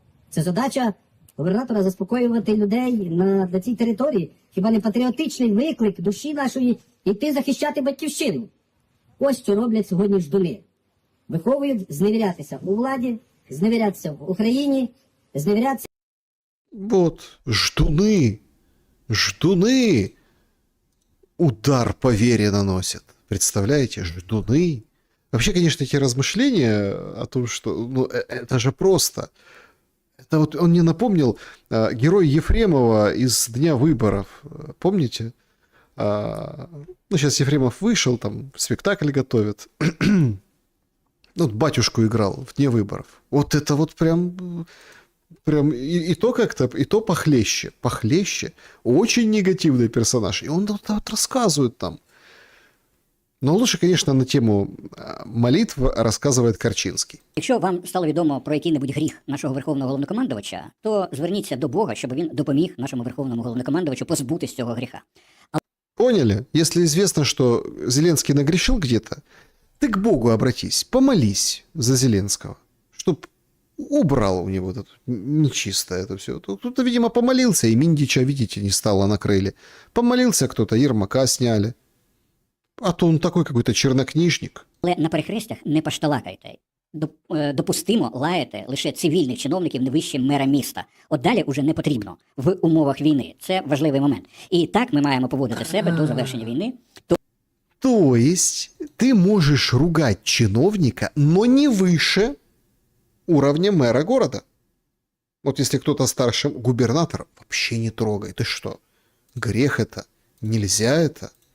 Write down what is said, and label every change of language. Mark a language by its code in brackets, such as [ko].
[uk] Це задача губернатора заспокоювати людей на цій території. Хіба не патріотичний виклик душі нашої йти захищати батьківщину? Ось що роблять сьогодні ждуни. Виховують зневірятися у владі, зневірятися в Україні, зневірятися... [ru] Вот, ждуны, удар по вере наносят. Представляете, ждуны. Вообще, конечно, эти размышления о том, что, ну, это же просто. Это вот он мне напомнил герой Ефремова из «Дня выборов». Помните? Ну, сейчас Ефремов вышел, там спектакль готовит. Ну, вот батюшку играл в «Дне выборов». Вот это вот прям и то как-то, и то похлеще. Очень негативный персонаж. И он вот рассказывает там. Но лучше, конечно, на тему молитв рассказывает Корчинский. [uk] Якщо вам стало відомо про який-небудь гріх нашого верховного головнокомандувача, то зверніться до Бога, щоб він допоміг нашому верховному головнокомандувачу позбутись цього гріха. [ru] Поняли? Если известно, что Зеленский нагрешил где-то, ты к Богу обратись, помолись за Зеленского, чтоб убрал у него это нечистое это все. Кто-то, видимо, помолился, и Миндича, видите, не стало, накрыли. Помолился кто-то, Ермака сняли. А то он такой какой-то чернокнижник. [uk] Але на перехрестях не пашталакайте. Допустимо лаяти лише цивільних чиновників не вище мера міста. От далі уже не потрібно в умовах війни. Це важливий момент. І так ми маємо поводити себе до завершення війни. [ru] То есть ты можешь ругать чиновника, но не выше уровня мэра города. Вот если кто-то старше губернатора, вообще не трогай. Ты что? Грех это? Нельзя это?